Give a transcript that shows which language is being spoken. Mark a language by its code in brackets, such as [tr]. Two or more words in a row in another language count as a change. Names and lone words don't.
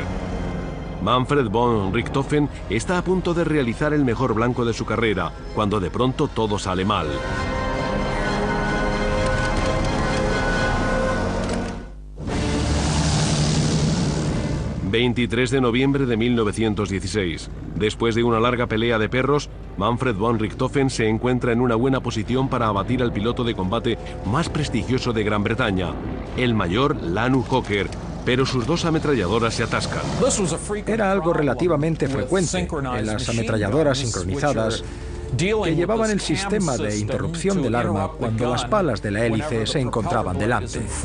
[es] Manfred von Richthofen está a punto de realizar el mejor blanco de su carrera, cuando de pronto todo sale mal. ...23 de noviembre de 1916... Después de una larga pelea de perros... Manfred von Richthofen se encuentra en una buena posición para abatir al piloto de combate más prestigioso de Gran Bretaña... ...el mayor Lanu Hawker... pero sus 2 ametralladoras se atascan. Era algo relativamente frecuente en las ametralladoras sincronizadas que llevaban el sistema de interrupción del arma cuando las palas de la hélice se encontraban delante.